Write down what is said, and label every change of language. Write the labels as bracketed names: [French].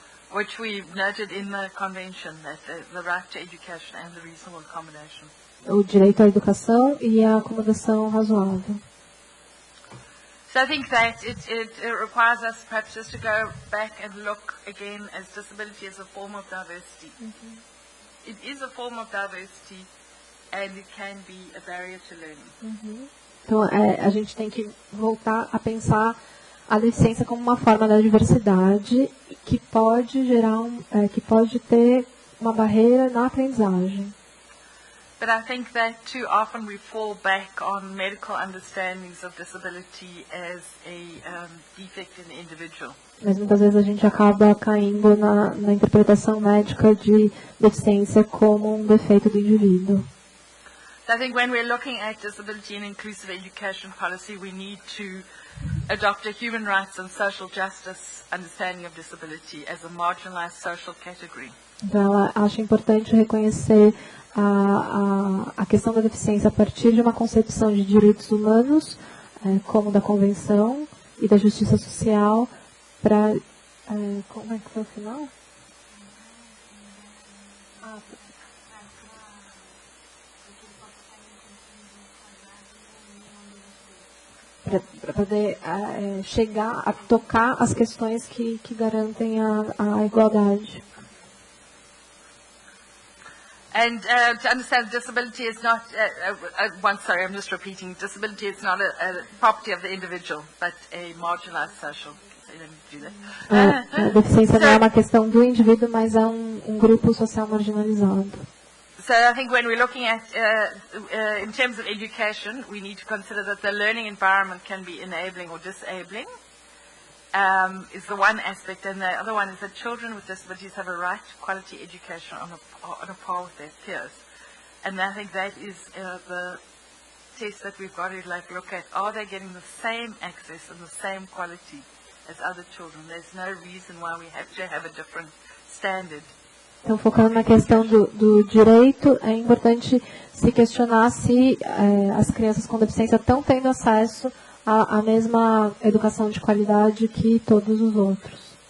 [English] Which we noted in the Convention, that the right to education and the reasonable accommodation. [Portuguese] O direito à educação e à acomodação razoável. [English] So I think that it requires us perhaps just to go back and look again as disability as a form of diversity. It is a form of diversity and it can be a barrier to learning. [Portuguese] Então, a gente tem que voltar a pensar a deficiência como uma forma da diversidade que pode gerar que pode ter uma barreira na aprendizagem. [English] But I think that too often we fall back on medical understandings of disability as a defect in the individual. [Portuguese] Mas muitas vezes a gente acaba caindo na interpretação médica de deficiência como um defeito do indivíduo. [English] So I think when we're looking at disability and inclusive education policy, we need to adopt a human rights and social justice understanding of disability as a marginalized social category. [Portuguese] Então, ela acha importante reconhecer a questão da deficiência a partir de uma concepção de direitos humanos, como da Convenção e da justiça social, para... como é que foi o final? Para poder chegar a tocar as questões que garantem a igualdade. [English] And to understand, disability is not, sorry, I'm just repeating, disability is not a property of the individual, but a marginalized social. [Portuguese] A deficiência não é uma questão do indivíduo, mas é um grupo social marginalizado. [English] So I think when we're looking at, in terms of education, we need to consider that the learning environment can be enabling or disabling, is the one aspect, and the other one is that children with disabilities have a right to quality education on a par with their peers. And I think that is the test that we've got to look at. Are they getting the same access and the same quality as other children? There's no reason why we have to have a different standard. [Portuguese] Então, focando na questão do direito, é importante se questionar se as crianças com deficiência estão tendo acesso à mesma educação de qualidade que todos os outros.